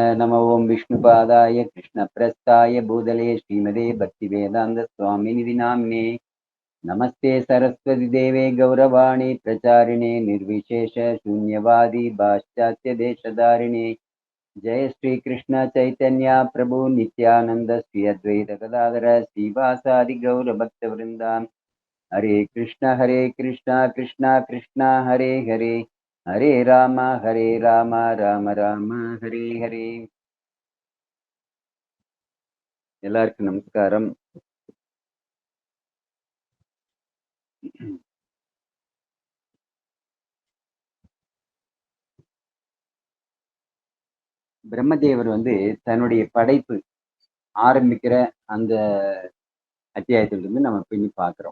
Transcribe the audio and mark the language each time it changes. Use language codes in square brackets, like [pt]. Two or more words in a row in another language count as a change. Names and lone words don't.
[sa] नम ओं विष्णुपादाय कृष्णप्रस्थाय भूतले श्रीमते भक्तिवेदान्तस्वामिनिधि नाम्ने नमस्ते सरस्वती देवे गौरवाणी प्रचारिणे निर्विशेष शून्यवादी पाश्चात्यदेशधारिणे जय श्री कृष्ण चैतन्य प्रभु नित्यानंद श्री अद्वैत गदाधर श्रीवासादि गौर भक्त वृंदा हरे कृष्ण कृष्ण कृष्ण हरे हरे हरे राम राम राम हरे हरे। [ta] எல்லாருக்கும் நமஸ்காரம். பிரம்மதேவர் வந்து தன்னுடைய படைப்பு ஆரம்பிக்கிற அந்த அத்தியாயத்திலிருந்து நம்ம பின்னி பார்க்கிறோம்.